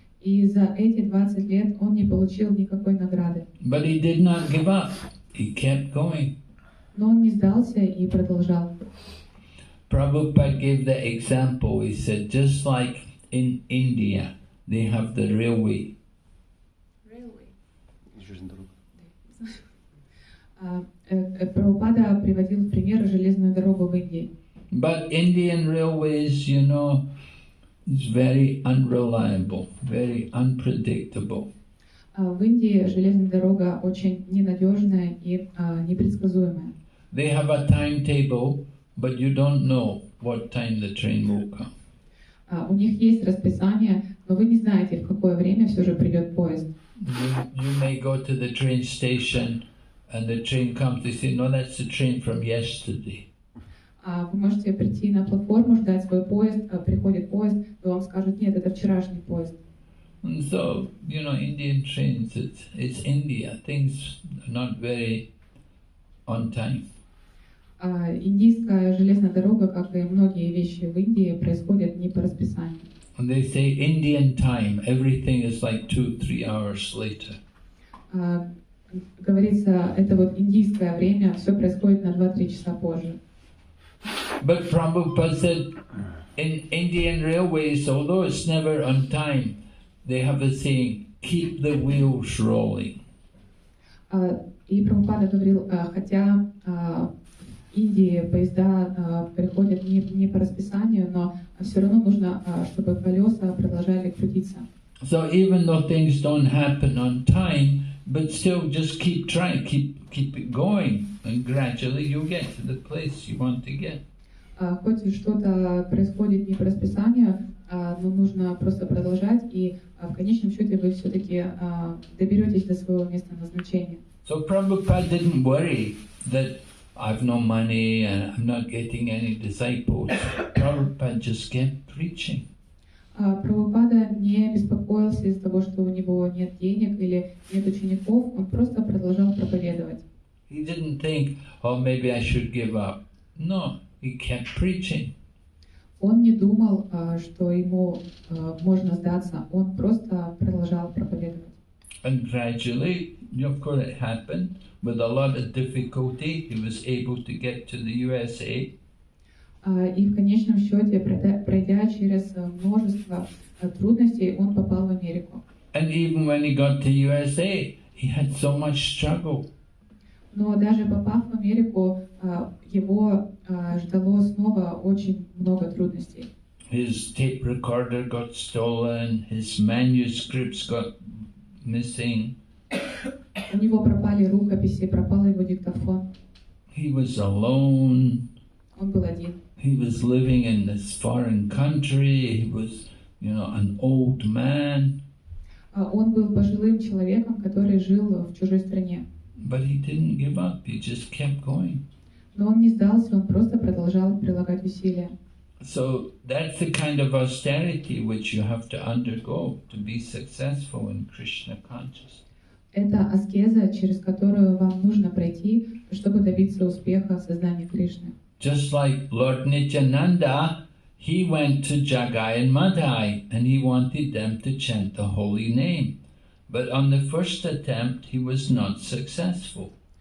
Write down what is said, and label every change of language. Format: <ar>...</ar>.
<ru>И за эти 20 лет он не получил никакой награды.</ru> <en>But he did not give up. He kept going.</en> <ru>Но он не сдался и продолжал.</ru> <en>Prabhupada gave the example. He said, just like in India, they have the railway.</en> <ru>Прабхупада приводил в пример железную дорогу в Индии.</ru> <en>But Indian railways, you know, is very unreliable, very unpredictable.</en> <ru>В Индии железная дорога очень ненадежная и непредсказуемая.</ru> <en>They have a timetable, but you don't know what time the train will come.</en> <ru>У них есть расписание, но вы не знаете, в какое время все же придет поезд.</ru> <en>You may go to the train station and the train comes, they say, no, that's the train from yesterday.</en> <ru>Вы можете прийти на платформу, ждать свой поезд, приходит поезд, и вам скажут, нет, это вчерашний поезд.</ru> <en>And so, you know, Indian trains, it's India. Things are not very on time.</en> <ru>Индийская железная дорога, как и многие вещи в Индии, происходят не по расписанию.</ru> <en>And they say Indian time, everything is like 2-3 hours later.</en> <ru>Говорится, это вот индийское время, все происходит на 2-3 часа позже.</ru> <en>But Prabhupada said, in Indian railways, although it's never on time, they have a saying, keep the wheels rolling.</en> <ru>И Прабхупада говорил, хотя в Индии поезда приходят не по расписанию, но все равно нужно, чтобы колеса продолжали крутиться.</ru> <en>So even though things don't happen on time, but still just keep trying, keep it going, and gradually you'll get to the place you want to get.</en> <ru>Хоть что-то происходит не по расписанию, но нужно просто продолжать, и в конечном счете вы все-таки доберетесь до своего места назначения.</ru> <en>So Prabhupada didn't worry that I've no money and I'm not getting any disciples. Prabhupada just kept preaching.</en> <ru>Прабхупада не беспокоился из-за того, что у него нет денег или нет учеников, он просто продолжал проповедовать.</ru> <en>He didn't think, oh, maybe I should give up. No, he kept preaching.</en> <ru>Он не думал, что ему можно сдаться, он просто продолжал проповедовать.</ru> <en>And gradually, of course it happened, with a lot of difficulty, he was able to get to the USA.</en> <ru>И в конечном счете, пройдя через множество трудностей, он попал в Америку.</ru> <en>And even when he got to USA, he had so much struggle.</en> <ru>Но даже попав в Америку, его ждало снова очень много трудностей.</ru> <en>His tape recorder got stolen, his manuscripts got missing.</en> <ru>У него пропали рукописи, пропал его диктофон.</ru> <en>He was alone.</en> <ru>Он был один.</ru> <en>He was living in this foreign country. He was, you know, an old man.</en> <ru>Он был пожилым человеком, который жил в чужой стране.</ru> <en>But he didn't give up, he just kept going.</en> <ru>Но он не сдался, он просто продолжал прилагать усилия.</ru> <en>So that's the kind of austerity which you have to undergo to be successful in Krishna consciousness.</en> <ru>Это аскеза, через которую вам нужно пройти, чтобы добиться успеха в сознании Кришны.</ru> <en>Just like Lord Nityananda, he went to Jagai and Madhai and he wanted them to chant the holy name. But on the first attempt, he was not successful.</en>